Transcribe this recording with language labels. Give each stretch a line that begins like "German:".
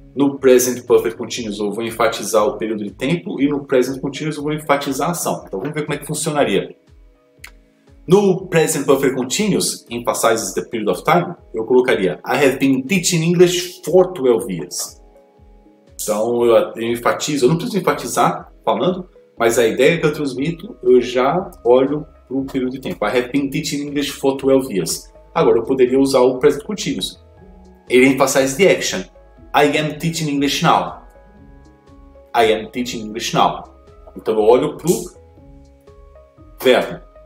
Portuguese: No Present Perfect Continuous eu vou enfatizar o período de tempo e no Present Continuous eu vou enfatizar a ação. Então vamos ver como é que funcionaria.
English: No Present Perfect Continuous, emphasizes the period of time,
Portuguese: eu colocaria
English: I have been teaching English for 12 years.
Portuguese: Então eu enfatizo, eu não preciso enfatizar falando, mas a ideia que eu transmito, eu já olho para o período de tempo.
English: I have been teaching English for 12 years.
Portuguese: Agora eu poderia usar o Present Continuous. Ele
English: emphasizes the action. I am teaching English now. I am teaching English now.
Portuguese: Então eu olho para o verbo.